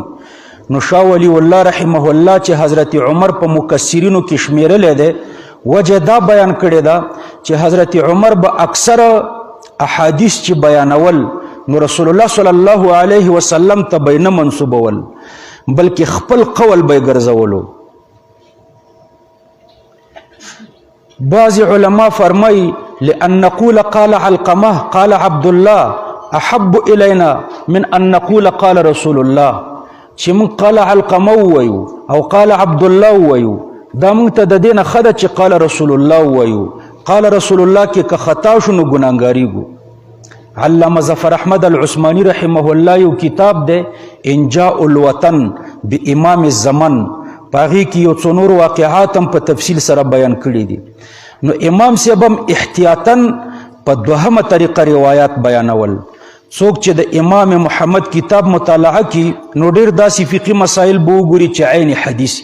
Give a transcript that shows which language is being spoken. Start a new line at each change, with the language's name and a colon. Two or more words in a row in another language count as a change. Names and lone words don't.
Pashto: نو شاه ولی الله
Arabic: رحمه الله
Pashto: چې حضرت عمر په مکسرینو کې شمیرلی دی، وجه دا بیان کړې ده چې حضرت عمر به اکثر احادیث چې بیانول نو
Arabic: رسول الله صلی الله علیه وسلم
Pashto: ته به نه منسوبول بلکې خپل قول به ګرځولو. بعض علما فرمای
Arabic: لأن نقول قال علقمه قال عبد الله احب الینا من ان نقول قال رسول الله،
Pashto: چې مونږ
Arabic: قال علقمه
Pashto: ووایو او
Arabic: قال عبد الله
Pashto: ووایو دا مونږ ته د دې نه ښه ده چې
Arabic: قال رسول الله
Pashto: ووایو.
Arabic: قال رسول الله
Pashto: کې که خطا شو نو ګناهګاریږو. علامه ظفر احمد العثماني
Arabic: رحمه الله
Pashto: یو کتاب دی انجاء الوطن بامام الزمن، په هغې کې یو څو نور واقعات هم په تفصیل سره بیان کړي دي. نو امام صاحب هم احتیاطاً په دوهمه طریقه روایات بیانول. څوک چې د امام محمد کتاب مطالعه کی نو ډېر داسې فقهي مسایل به وګوري چې عین حدیث.